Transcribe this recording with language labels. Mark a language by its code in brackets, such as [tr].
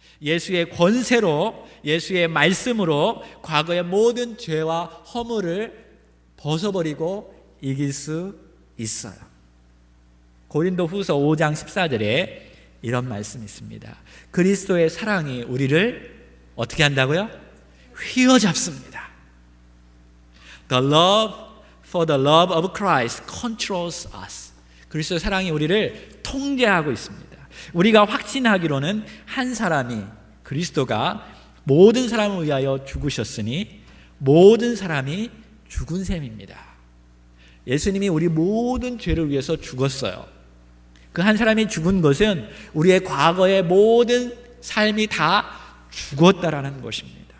[ko] 예수의 권세로, 예수의 말씀으로 과거의 모든 죄와 허물을 벗어버리고 이길 수 있어요. 고린도후서 5장 14절에 이런 말씀이 있습니다. 그리스도의 사랑이 우리를 어떻게 한다고요? 휘어잡습니다. [en] The love for the love of Christ controls us. [ko] 그리스도의 사랑이 우리를 통제하고 있습니다. 우리가 확신하기로는 한 사람이, 그리스도가 모든 사람을 위하여 죽으셨으니 모든 사람이 죽은 셈입니다. 예수님이 우리 모든 죄를 위해서 죽었어요. 그 한 사람이 죽은 것은 우리의 과거의 모든 삶이 다 죽었다라는 것입니다.